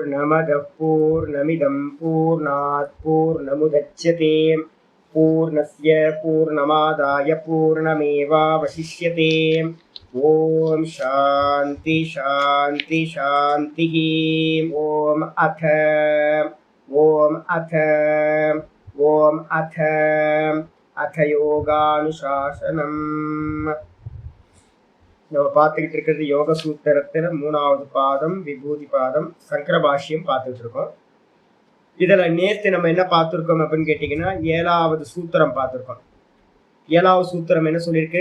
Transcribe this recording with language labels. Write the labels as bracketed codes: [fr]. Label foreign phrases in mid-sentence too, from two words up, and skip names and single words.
[sa] पूर्णमदः पूर्णमिदं पूर्णात् पूर्णमुदच्यते पूर्णस्य पूर्णमादाय पूर्णमेवावशिष्यते। ओम शांति शांति शांति। ओम अथ अथ योगानुशासनम। [ta] நம்ம பார்த்துக்கிட்டு இருக்கிறது யோக சூத்திரத்தில் 3வது பாதம் விபூதி பாதம் சங்கர பாஷ்யம் பார்த்துட்டு இருக்கோம். இதுல நேற்று நம்ம என்ன பார்த்துருக்கோம் அப்படின்னு கேட்டீங்கன்னா 7வது சூத்திரம் பார்த்துருக்கோம். 7வது சூத்திரம் என்ன சொல்லியிருக்கு?